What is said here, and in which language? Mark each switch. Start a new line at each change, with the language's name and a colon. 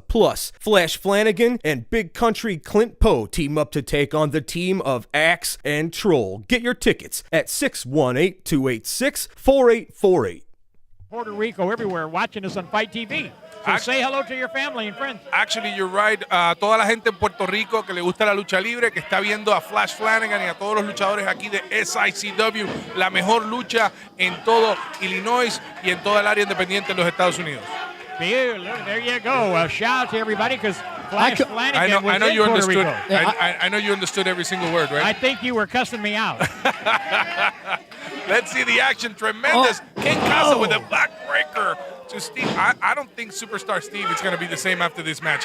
English: Plus, Flash Flanagan and Big Country Clint Poe team up to take on the team of Axe and Troll. Get your tickets at 618-286-4848. Puerto Rico, everywhere, watching us on Fight TV. So say hello to your family and friends. Actually, you're right.
Spanish: Toda la gente en Puerto Rico que le gusta la lucha libre, que está viendo a Flash Flanagan y a todos los luchadores aquí de SICW, la mejor lucha en todo Illinois y en toda el área independiente en los Estados Unidos.
English: There you go. A shout out to everybody because Flash Flanagan was in Puerto Rico. I know you understood every single word, right? I think you were cussing me out. Let's see the action. Tremendous. King Casa with a backbreaker just Steve, I don't think Superstar Steve is going to be the same after this match.